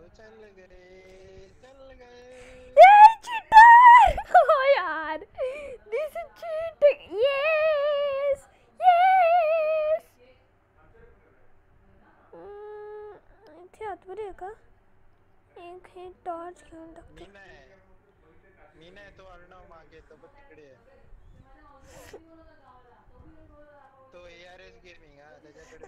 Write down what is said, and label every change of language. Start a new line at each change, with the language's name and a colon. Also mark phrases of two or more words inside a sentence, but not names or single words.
Hindi: चल गए
English: ये cheater! Oh यार, this is cheating. Yes, yes.
Marathi: इथे आतवर आहे का? एक हे टॉर्च घेऊन टाकते. मीना आहे तो अर्णव मागे तो बघ तिकडे आहे तो ARS गेमिंग हा त्याच्याकडे